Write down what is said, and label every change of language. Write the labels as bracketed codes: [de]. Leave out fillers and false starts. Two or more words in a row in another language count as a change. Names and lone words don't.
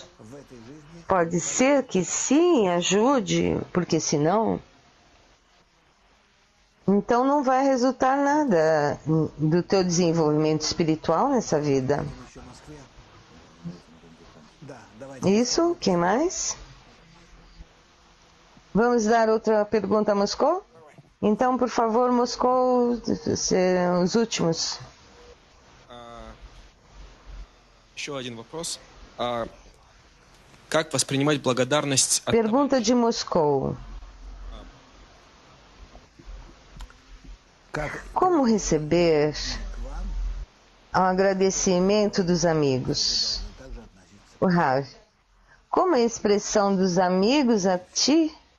[pt] Pode ser que sim, ajude, porque senão, então não vai resultar nada do teu desenvolvimento espiritual nessa vida. Isso, quem mais? Vamos dar outra pergunta a Moscou? Então, por favor, Moscou, os últimos. [ru] Еще один вопрос. Как воспринимать благодарность от... [pt] Pergunta de Moscou. Como receber o agradecimento dos amigos? O Rav, como a expressão dos amigos a ti?